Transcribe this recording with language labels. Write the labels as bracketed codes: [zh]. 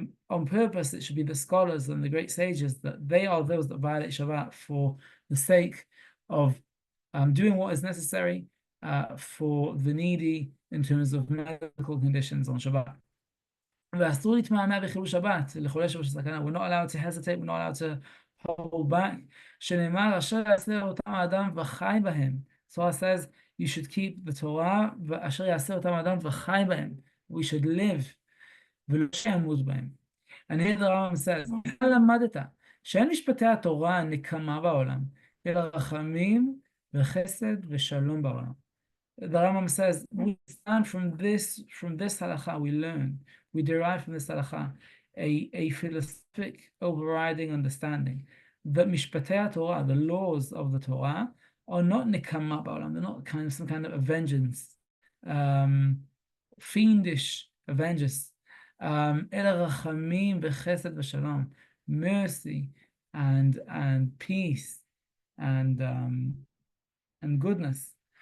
[en] On purpose, it should be the scholars and the great sages, that they are those that violate Shabbat for the sake of doing what is necessary for the needy in terms of medical conditions on Shabbat. [he] ואסור להתמהמה בחילול שבת, לחולל שבת סכנה. [en] We're not allowed to hesitate, we're not allowed to hold back. [he] שנאמר, אשר יעשה אותם האדם וחי בהם. [en] Torah says, you should keep the Torah, [he] ואשר יעשה אותם האדם וחי בהם. [en] We should live, [he] ולא שימות בהם. [en] And here the Rambam says, [he] למדת שאין משפטי התורה נקמה בעולם, אלא רחמים וחסד ושלום בעולם. [en] The Rambam says, we stand from this halakha, we derive from this halakha a philosophic overriding understanding that [he] mishpatei Torah, [en] the laws of the Torah, are not [he] nikama ba'olam, [en] they're not some kind of vengeance, fiendish vengeance, [he] ela rachamim v'chesed v'shalom, [en] mercy and peace and goodness.